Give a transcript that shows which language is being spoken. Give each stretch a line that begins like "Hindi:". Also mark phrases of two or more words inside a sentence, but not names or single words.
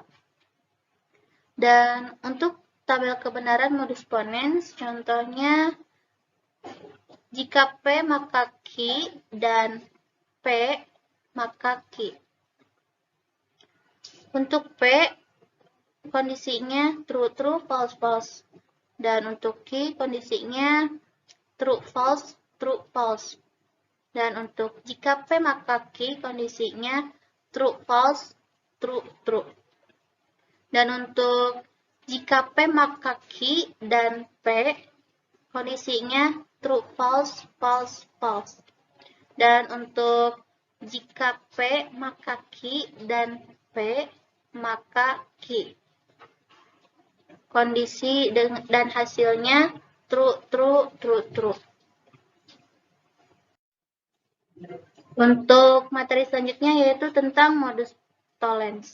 Indonesian: Dan untuk tabel kebenaran modus ponens, contohnya jika P maka Q dan P maka Q. Untuk P, kondisinya
English: true, true, false, false.
Indonesian: Dan untuk Q, kondisinya
English: true, false, true, false.
Indonesian: Dan untuk jika P maka Q, kondisinya
English: true, false, true, true.
Indonesian: Dan untuk jika P maka Q dan P, kondisinya
English: true, false, false, false.
Indonesian: Dan untuk jika P maka Q dan P maka Q, kondisi dan hasilnya
English: true, true, true, true.
Indonesian: Untuk materi selanjutnya yaitu tentang modus tollens.